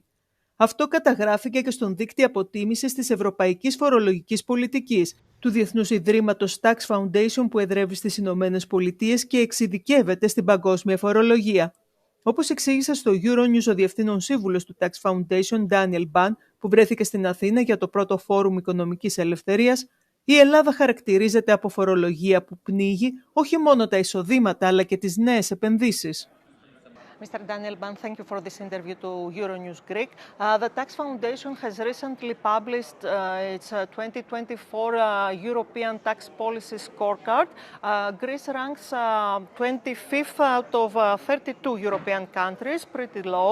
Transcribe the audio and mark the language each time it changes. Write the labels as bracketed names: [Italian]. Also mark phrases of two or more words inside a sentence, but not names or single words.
[Greek] Αυτό καταγράφηκε και στον δείκτη αποτίμησης της Ευρωπαϊκής Φορολογικής Πολιτικής, του Διεθνούς Ιδρύματος Tax Foundation που εδρεύει στις Ηνωμένες Πολιτείες και εξειδικεύεται στην παγκόσμια φορολογία. Όπως εξήγησε στο Euronews ο Διευθύνων Σύμβουλος του Tax Foundation, Ντάνιελ Μπαν, που βρέθηκε στην Αθήνα για το πρώτο Φόρουμ Οικονομικής Ελευθερίας, η Ελλάδα χαρακτηρίζεται από φορολογία που πνίγει όχι μόνο τα εισοδήματα αλλά και τις νέες επενδύσεις. [English] Mr. Daniel Ban, thank you for this interview to Euronews Greek. The Tax Foundation has recently published its 2024 European Tax Policy Scorecard. Greece ranks 25th out of 32 European countries, pretty low.